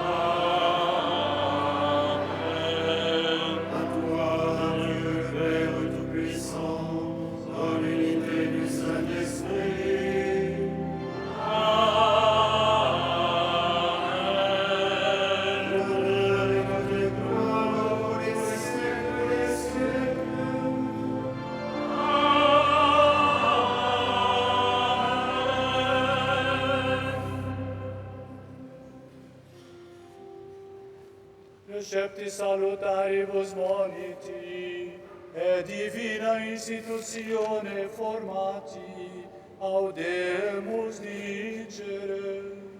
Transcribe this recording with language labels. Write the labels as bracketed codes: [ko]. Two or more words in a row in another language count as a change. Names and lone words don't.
[fr] À toi, Dieu Père Tout-Puissant, dans l'unité du Saint-Esprit. Amen. L'honneur et toute gloire pour les siècles des siècles. [la] Recepti salutaribus moniti, et divina institutione formati, audemus dicere.